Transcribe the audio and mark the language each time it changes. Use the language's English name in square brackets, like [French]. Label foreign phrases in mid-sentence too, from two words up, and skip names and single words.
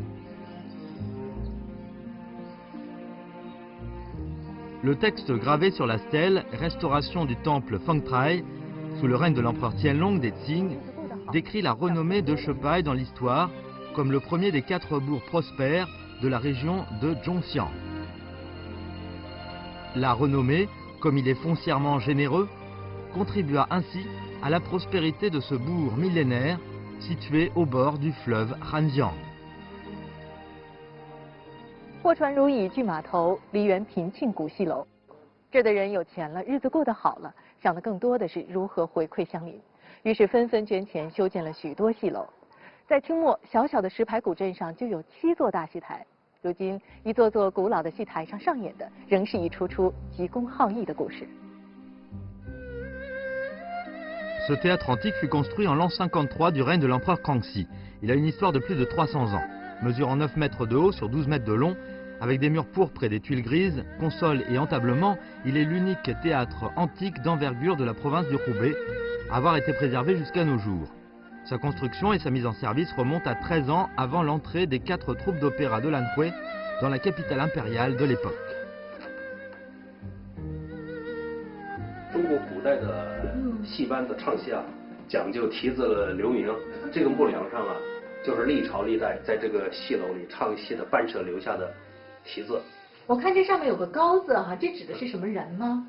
[French] Le texte gravé sur la stèle « Restauration du temple Fengtrai » sous le règne de l'empereur Tianlong des Qing décrit la renommée de Chepaille dans l'histoire comme le premier des 4 bourgs prospères de la région de Zhongxiang. La renommée, comme il est foncièrement généreux, contribua ainsi à la prospérité de ce bourg millénaire situé au bord du fleuve Ranjiang. [Chinese] 货船如蚁拒码头，梨园频磬古戏楼。这儿的人有钱了，日子过得好了，想的更多的是如何回馈乡邻，于是纷纷捐钱修建了许多戏楼。在清末，小小的石牌古镇上就有7座大戏台。如今，一座座古老的戏台上上演的，仍是一出出急公好义的故事。 [French] Ce théâtre antique fut construit en l'an 53 du règne de l'empereur Kangxi. Il a une histoire de plus de 300 ans. Mesurant 9 mètres de haut sur 12 mètres de long, avec des murs pourpres et des tuiles grises, consoles et entablements, il est l'unique théâtre antique d'envergure de la province du Hubei à avoir été préservé jusqu'à nos jours. Sa construction et sa mise en service remontent à 13 ans avant l'entrée des 4 troupes d'opéra de Lanhui dans la capitale impériale de l'époque. [Chinese] 中国古代的戏班子唱戏啊，讲究题字留名。这个木梁上啊，就是历朝历代在这个戏楼里唱戏的班社留下的题字。我看这上面有个高字哈，这指的是什么人吗？